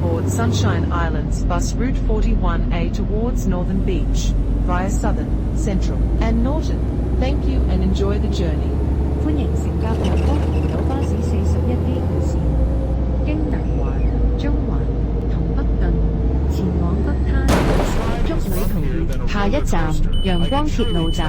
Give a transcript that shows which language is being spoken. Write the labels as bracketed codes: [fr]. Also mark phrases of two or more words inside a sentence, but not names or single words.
[en] Sunshine Islands bus route 41A towards Northern Beach, via Southern, Central, and Norton. Thank you and enjoy the journey. [yue] 歡迎乘搭陽光橋島巴士41A 號線，經南環、中環同北頓前往北灘，祝旅途愉快。下一站陽光鐵路站。